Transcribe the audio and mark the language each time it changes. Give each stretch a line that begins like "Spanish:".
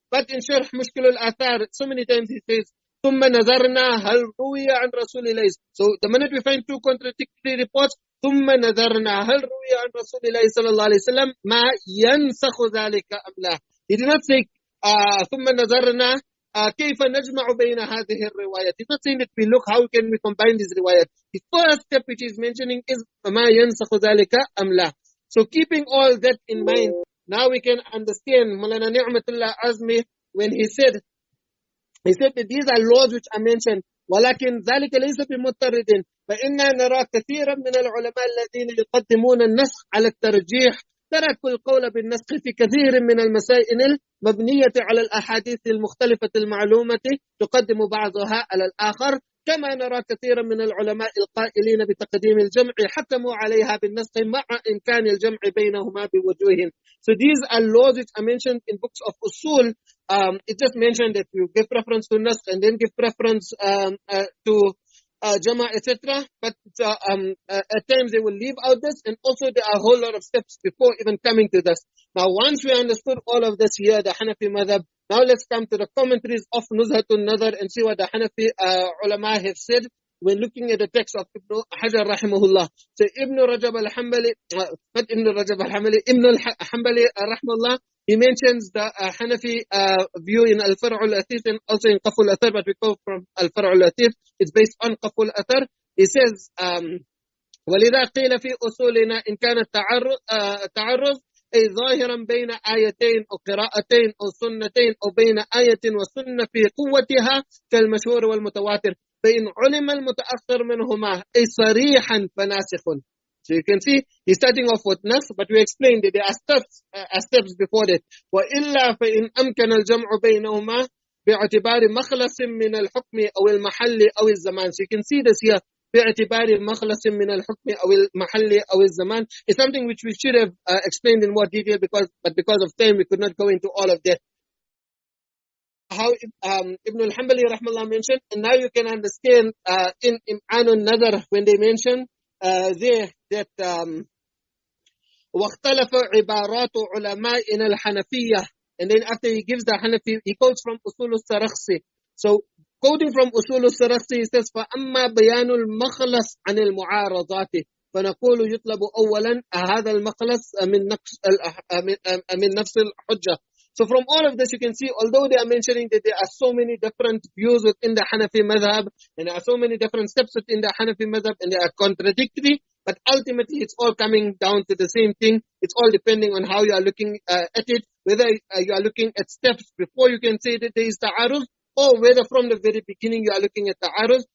English: But in Sharh Mushkil al-Athar, so many times he says,
Arabic: ثُمَّ نَظَرْنَا هَلْ رُوِيَ عَنْ رَسُولِ اللَّهِ.
English: So the minute we find 2 contradictory reports,
Arabic: ثُمَّ نَظَرْنَا هَلْ رُوِيَ عَنْ رَسُولِ اللَّهِ صلى الله عليه وسلم مَا يَنْسَخُ ذَلِكَ أَمْ لَا.
English: He did not say,
Arabic: ثُمَّ نَظَرْنَا كيف نجمع بين هذه الروايات.
English: He's not saying that we look how can we combine these riwayat. The first step which he's mentioning is
Arabic: ما ينسخ ذلك أم لا.
English: So keeping all that in mind, Now we can understand Mulana Ni'matullah Azmi when he said that these are laws which are mentioned.
Arabic: ولكن ذلك ليس بمضطرد فإنا نرى كثيرا من العلماء الذين يقدمون النسخ على الترجيح تركوا القول بالنسخ في كثير من المسائل المبنية على الأحاديث المختلفة المعلومة تقدم بعضها على الآخر كما نرى كثيرا من العلماء القائلين بتقديم الجمع حكموا عليها بالنسخ مع إمكان الجمع بينهما بوجوه.
English: So these are laws which are mentioned in books of usul. It just mentioned that you give preference to nasakh and then give preference to jama, etc. But at times they will leave out this, and also there are a whole lot of steps before even coming to this. Now, once we understood all of this here, the Hanafi madhab, now let's come to the commentaries of Nuzha an-Naḍar and see what the Hanafi ulama have said when looking at the text of Ibn Hajar rahimahullah. So Ibn Rajab al-Hanbali, not Ibn Rajab al-Hanbali, Ibn al-Hanbali rahimahullah, he mentions the Hanafi view in Al-Far' al-Athith and also in Qaf al-Athar, but we go from Al-Far' al-Athith. It's based on Qaf al-Athar. He says,
Arabic: وَلِذَا قِيلَ فِي أُصُولِنَا إِنْ كَانَ التَّعَرُّض أي ظاهرا بين آيتين أو قراءتين أو سنتين أو بين آية وسنة في قوتها كالمشهور والمتواتر فإن علم المتأخر منهما أي صريحا فناسخ.
English: So you can see he's starting off with nas, but we explained that there are steps before that.
Arabic: وإلا فإن أمكن الجمع بينهما باعتبار مخلص من الحكم أو المحل أو الزمان.
English: So you can see this here.
Arabic: باعتبار مخلص من الحكم أو المحل أو الزمان
English: is something which we should have explained in more detail but because of time we could not go into all of that. How Ibn al-Hanbali rahmallah mentioned, and now you can understand in an-Naḍar when they mention there that
Arabic: واختلف عبارات علمائنا الحنفية,
English: and then after he gives the Hanafi, he quotes from أصول السرخسي. So quoting from
Arabic: أصول السرخسي,
English: he says
Arabic: فأما بيان المخلص عن المعارضات فنقول يطلب أولا هذا المخلص من نفس الحجة.
English: So from all of this you can see, although they are mentioning that there are so many different views within the Hanafi madhab and there are so many different steps within the Hanafi madhab and they are contradictory, but ultimately it's all coming down to the same thing. It's all depending on how you are looking at it, whether you are looking at steps before you can say that there is ta'aruz, or whether from the very beginning you are looking at ta'aruz.